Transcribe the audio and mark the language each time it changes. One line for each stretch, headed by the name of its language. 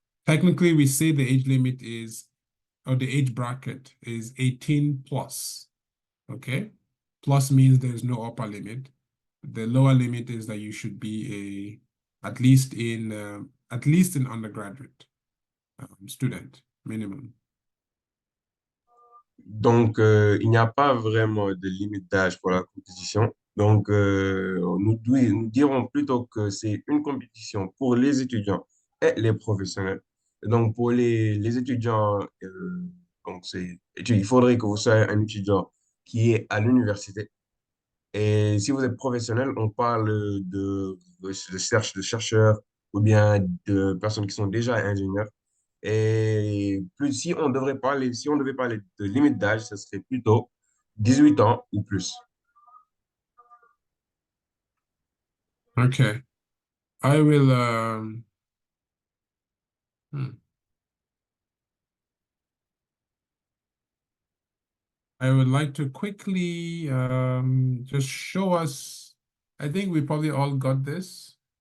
English: Technically, we say the age limit is, or the age bracket is 18 plus. Okay? Plus means there's no upper limit. The lower limit is that you should be at least in undergraduate student minimum.
French: Donc, il n'y a pas vraiment de limite d'âge pour la compétition. Donc, nous dirons plutôt que c'est une compétition pour les étudiants et les professionnels. Et donc, pour les étudiants, donc il faudrait que vous soyez un étudiant qui est à l'université. Et si vous êtes professionnel, on parle de chercheurs ou bien de personnes qui sont déjà ingénieurs. Et plus, si on devait parler de limite d'âge, ce serait plutôt 18 ans ou plus.
English: Okay. I will I would like to quickly just show us. I think we probably all got this.